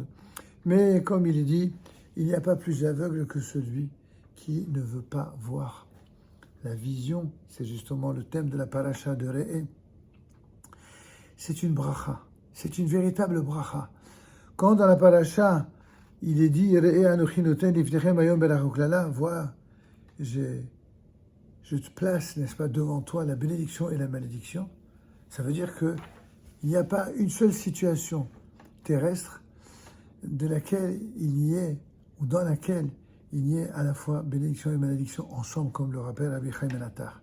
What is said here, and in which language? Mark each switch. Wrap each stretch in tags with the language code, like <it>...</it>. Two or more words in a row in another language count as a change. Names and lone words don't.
<fr>Mais comme il est dit, il n'y a pas plus aveugle que celui qui ne veut pas voir. La vision, c'est justement le thème de la paracha de Re'eh. C'est une bracha, c'est une véritable bracha. Quand dans la paracha, il est dit</fr> <he>ראה אנכי נותן לפניכם היום ברכות לאלה,</he> <fr>vois, je te place, n'est-ce pas, devant toi la bénédiction et la malédiction. Ça veut dire qu'il n'y a pas une seule situation terrestre de laquelle il y ait, ou dans laquelle il y ait à la fois bénédiction et malédiction ensemble, comme le rappelle Rabbi Chaim Ben Attar.</fr>